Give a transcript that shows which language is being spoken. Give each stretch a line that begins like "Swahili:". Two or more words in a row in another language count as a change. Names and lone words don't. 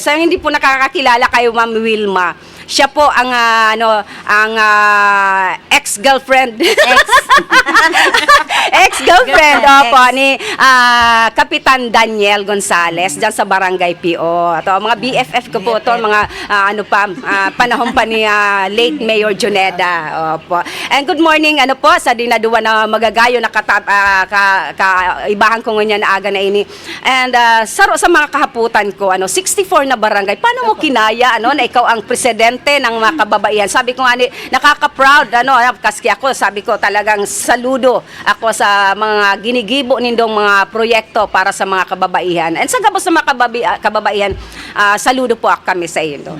Filipino: So hindi po nakakakilala kayo, Ma'am Wilma. Siya po ang ex-girlfriend. Ex-girlfriend opo ni Kapitan Daniel Gonzales diyan sa Barangay Pio. Ito mga BFF ko po to, mga panahon pa ni late Mayor Juneda. Opo.
Bikol: And
English: good morning
Bikol: po sa dinaduwa na magagayo na ibahan ko ngayon na aga na ini. And sa mga kahaputan ko 64 na barangay.
Filipino: Paano mo kinaya na ikaw ang presidente ng mga kababaihan? Sabi ko nga nakaka-proud kasi ako sabi ko talagang saludo ako sa mga
Bikol: ginigibo nindong mga proyekto
Filipino: para sa mga kababaihan. And
Bikol: sa gabos
Filipino: sa mga kababaihan, saludo po kami sa iyo doon.